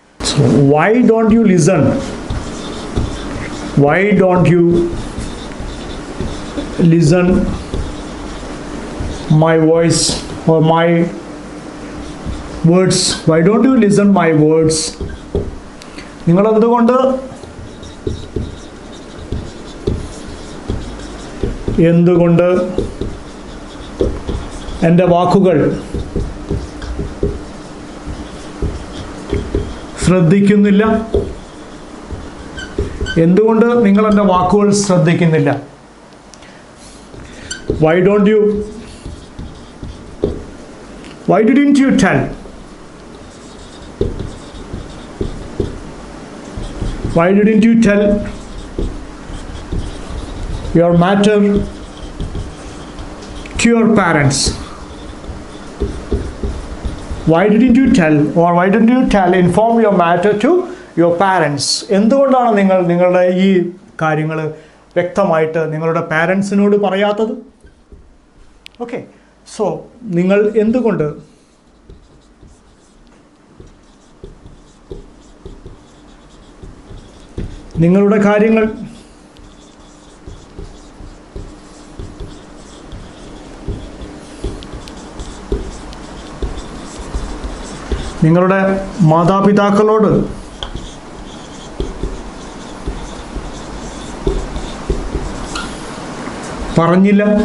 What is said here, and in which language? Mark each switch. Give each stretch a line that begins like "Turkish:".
English: So why don't you listen? Why don't you listen my voice or my words? Why don't you listen my words?
Malayalam: നിങ്ങൾ എന്തുകൊണ്ട് എൻ്റെ വാക്കുകൾ ശ്രദ്ധിക്കുന്നില്ല? എന്തുകൊണ്ട് നിങ്ങൾ എൻ്റെ വാക്കുകൾ ശ്രദ്ധിക്കുന്നില്ല?
English: Why didn't you tell? Why didn't you tell your matter to your parents? Why didn't you tell, or why didn't you inform your matter to your parents?
Malayalam: എന്തുകൊണ്ടാണ് നിങ്ങൾ നിങ്ങളുടെ ഈ കാര്യങ്ങൾ വ്യക്തമായിട്ട് നിങ്ങളുടെ പാരൻസിനോട് പറയാത്തത്? ഓക്കെ, സോ നിങ്ങൾ എന്തുകൊണ്ട് നിങ്ങളുടെ കാര്യങ്ങൾ നിങ്ങളുടെ മാതാപിതാക്കളോട് പറഞ്ഞില്ല?